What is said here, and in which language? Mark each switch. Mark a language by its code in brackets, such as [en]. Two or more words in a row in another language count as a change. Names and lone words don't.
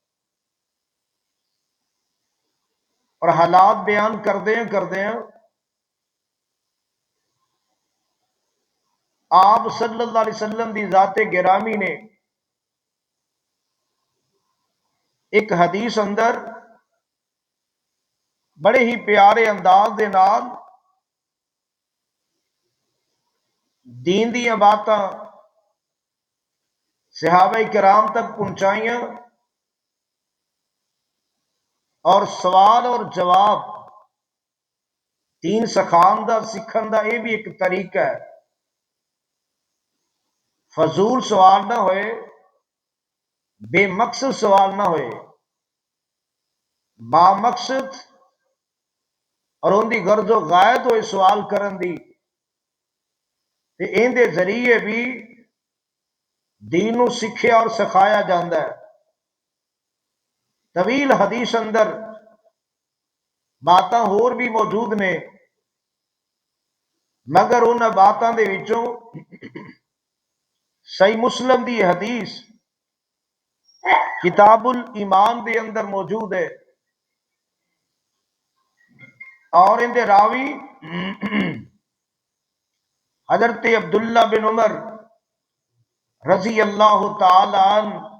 [pa] اور حالات بیان کردے ہیں آپ [ar] صلی اللہ علیہ وسلم [pa] دی ذات گرامی نے ایک حدیث اندر بڑے ہی پیارے انداز دے نال دین دیاں باتاں صحابہ کرام تک پہنچائیاں، اور سوال اور جواب دین سکھان دا سکھن دا یہ بھی ایک طریقہ ہے، فضول سوال نہ ہوئے، بے مقصد سوال نہ ہوئے، با مقصد اور ان دی غرض و غایت ہوئے سوال کرن دی، تے ان دے ذریعے بھی دین نو سکھیا اور سکھایا جاندہ ہے۔ طویل حدیث اندر باتاں ہور بھی موجود نے، مگر ان باتاں دے وچوں صحیح مسلم دی حدیث کتاب الایمان دے اندر موجود ہے، اور ان دے راوی حضرت عبداللہ بن عمر [ar] رضی اللہ تعالی عنہ